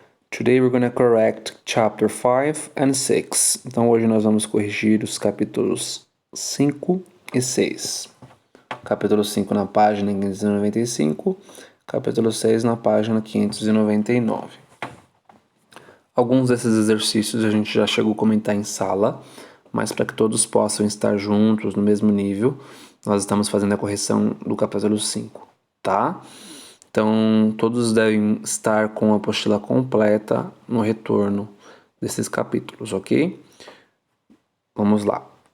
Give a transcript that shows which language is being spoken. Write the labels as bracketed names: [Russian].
[English] Today we're going to correct chapter 5 and 6. [Portuguese] Então hoje nós vamos corrigir os capítulos 5 e 6. Capítulo 5 na página 595, capítulo 6 na página 599. Alguns desses exercícios a gente já chegou a comentar em sala, mas para que todos possam estar juntos no mesmo nível, nós estamos fazendo a correção do capítulo 5, tá? Então, todos devem estar com a apostila completa no retorno desses capítulos, ok? Vamos lá.